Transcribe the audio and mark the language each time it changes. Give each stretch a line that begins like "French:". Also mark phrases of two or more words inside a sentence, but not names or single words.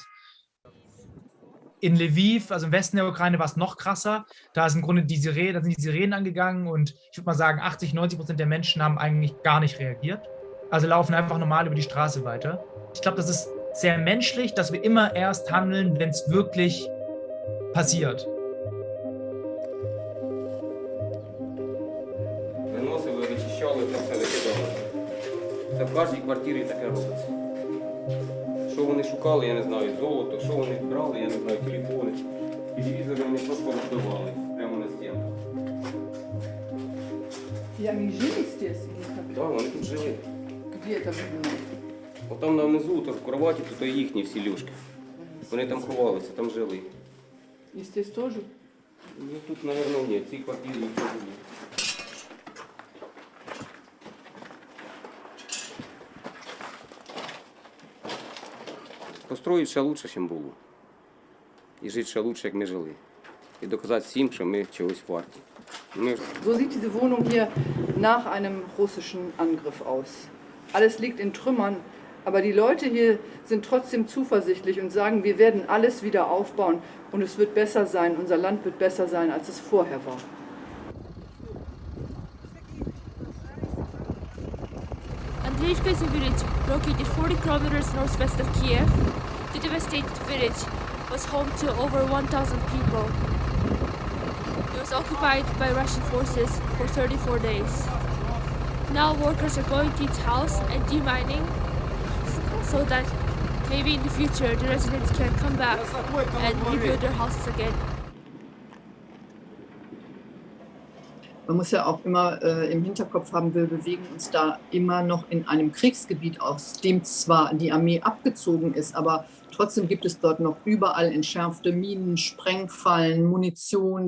German: In Lviv, also im Westen der Ukraine, war es noch krasser. Da sind im Grunde die Sirenen angegangen und ich würde mal sagen, 80-90% der Menschen haben eigentlich gar nicht reagiert. Also laufen einfach normal über die Straße weiter. Ich glaube, das ist sehr menschlich, dass wir immer erst handeln, wenn es wirklich passiert.
Ukrainian: Виносили, вичищали, це все викидалося. Це в кожній квартирі таке робиться. Що вони шукали, я не знаю, золото, що вони брали, я не знаю, телефони. Телевізори вони просто розбивали прямо на стінку. Wie engagieren здесь? Так, вони тут жили.
Russian: Где это видно?
Ukrainian: Отам на внизу, то в кроваті, то їхні всі ліжки. Вони там ховалися, там жили.
Russian: И здесь тоже?
Ukrainian: Ну тут, мабуть, ні, в цій квартирі ніхто не був. Построїть ще краще, ніж було. І жити ще краще, як ми жили. І доказати всім, що ми чогось варті.
German: So sieht diese Wohnung hier nach einem russischen Angriff aus. Alles liegt in Trümmern, aber die Leute hier sind trotzdem zuversichtlich und sagen, wir werden alles wieder aufbauen und es wird besser sein, unser Land wird besser sein, als es vorher war.
English: Andreyevka is a village located 40 kilometers northwest of Kiev. The devastated village was home to over 1,000 people. It was occupied by Russian forces for 34 days. Now workers are going to each house and demining so that maybe in the future the residents can come back and rebuild their houses again.
German: Man muss ja auch immer im Hinterkopf haben, wir bewegen uns da immer noch in einem Kriegsgebiet, aus dem zwar die Armee abgezogen ist, aber trotzdem gibt es dort noch überall entschärfte Minen, Sprengfallen, Munition.